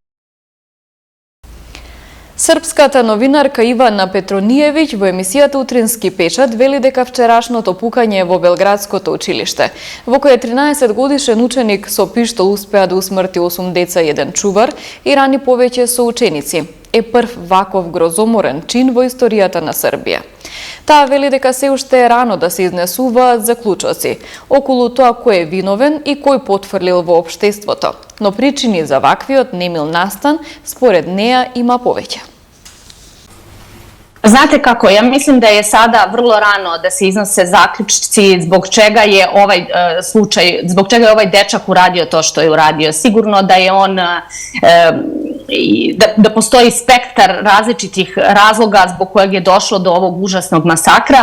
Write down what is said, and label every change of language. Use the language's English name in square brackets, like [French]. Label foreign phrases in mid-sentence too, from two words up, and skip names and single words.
[Macedonian] Српската новинарка Ивана Петрониевиќ во емисијата Утрински печат вели дека вчерашното пукање во Белградското училиште, во кое 13-годишен ученик со пиштол успеа да усмрти 8 деца и еден чувар и рани повеќе соученици, е прв ваков грозоморен чин во историјата на Србија. Таа вели дека се уште е рано да се изнесуваат заклучоци околу тоа кој е виновен и кој потфрлил во општеството, но причини за ваквиот немил настан според неа има повеќе. [Serbian] Znate kako, ja mislim da je sada vrlo rano da se iznose zaključci zbog čega je ovaj slučaj, zbog čega je ovaj dečak uradio to što je uradio. Sigurno da je on, da postoji spektar različitih razloga zbog kojeg je došlo do ovog užasnog masakra.